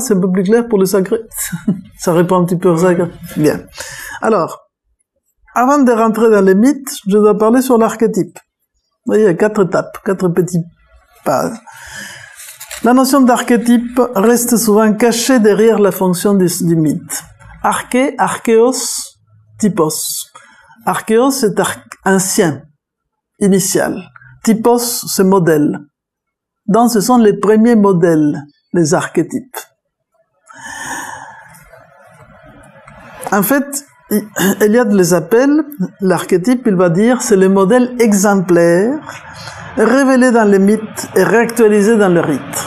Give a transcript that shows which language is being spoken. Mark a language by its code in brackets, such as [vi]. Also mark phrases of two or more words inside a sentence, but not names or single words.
[fr] C'est un peu plus clair pour le sacré? Ça répond un petit peu au sacré? Bien. Alors, avant de rentrer dans les mythes, je dois parler sur l'archétype. Vous voyez, il y a 4 étapes, 4 petits pas. La notion d'archétype reste souvent cachée derrière la fonction du mythe. [el] ἀρχή, ἀρχαῖος, τύπος. [fr] Archéos, c'est ancien, initial. Typos, c'est modèle. Donc ce sont les premiers modèles, les archétypes. En fait, Eliade les appelle, l'archétype, il va dire, c'est le modèle exemplaire, révélé dans les mythes et réactualisé dans le rite.